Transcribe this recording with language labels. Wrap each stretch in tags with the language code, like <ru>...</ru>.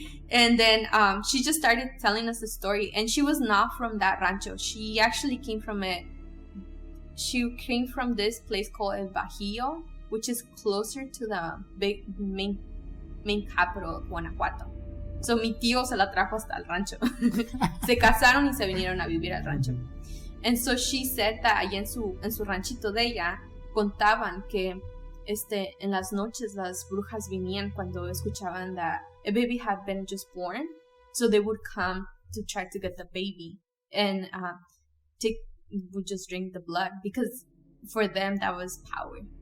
<en>And then she just started telling us the story, and she was not from that rancho. She actually came from this place called El Bajío, which is closer to the big main capital of Guanajuato.</en> <es>So mi tío se la trajo hasta el rancho. Se casaron y se vinieron a vivir al rancho.</es> <en>And so she said that</en> <es>allá en su ranchito de ella contaban que en las noches las brujas venían cuando escuchaban</es> <en>that a baby had been just born, so they would come to try to get the baby and would just drink the blood, because for them that was power.</en>